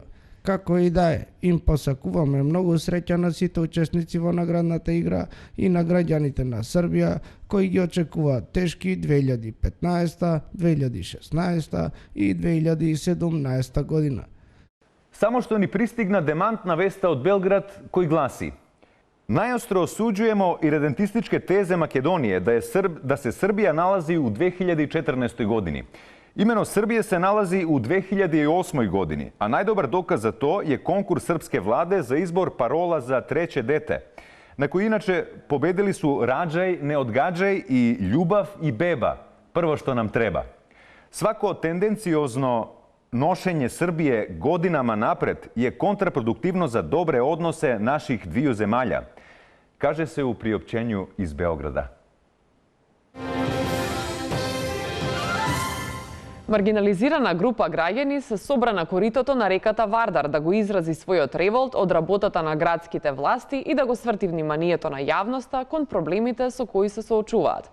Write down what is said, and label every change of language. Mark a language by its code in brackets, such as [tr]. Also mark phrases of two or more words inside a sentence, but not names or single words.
[mk] Како и да е, им посакуваме многу среќа на сите учесници во наградната игра и на граѓаните на Србија кои ги очекуваат тешки 2015, 2016 и 2017 година. Само што ни пристигна демантна веста од Белград кој гласи: најостро [sr] осуđujemo iredentističke teze Makedonije da se Srbija nalazi u 2014. godini. Imeno Srbije se nalazi u 2008. godini, a najdobar dokaz za to je konkurs srpske vlade za izbor parola za treće dete, na koji inače pobedili su rađaj, ne odgađaj i ljubav i beba, prvo što nam treba. Svako tendenciozno nošenje Srbije godinama napred je kontraproduktivno za dobre odnose naših dviju zemalja, kaže se u priopćenju iz Beograda. [mk] Маргинализирана група граѓани се собра на коритото на реката Вардар да го изрази својот револт од работата на градските власти и да го сврти вниманието на јавноста кон проблемите со кои се соочуваат.